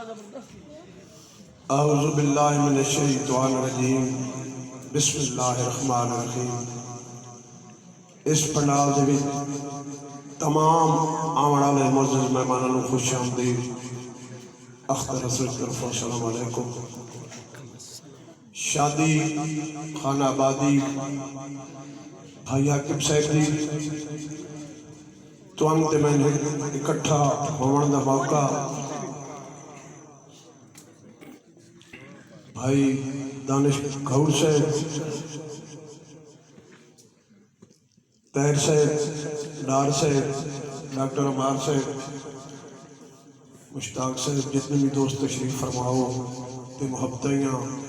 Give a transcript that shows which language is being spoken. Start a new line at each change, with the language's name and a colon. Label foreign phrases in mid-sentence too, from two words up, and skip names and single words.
Arabic: أعوذ بالله من الشيطان الرجيم بسم الله الرحمن الرحيم.
Punjabi: اس پنڈال دے وچ تمام آون والے معزز مہماناں نوں خوش آمدید. اختر رسول طرفوں
Arabic: السلام عليكم.
Punjabi: شادی خانہ آبادی بھائی حاکم صاحب جی تہانوں تے مینوں اکٹھا ہوون دا موقع بھائی دانش گور صاحب, طیر صاحب، ڈار صاحب، ڈاکٹر عمار صاحب، مشتاق صاحب، جتنے بھی دوست تشریف فرماؤ تو محبتیاں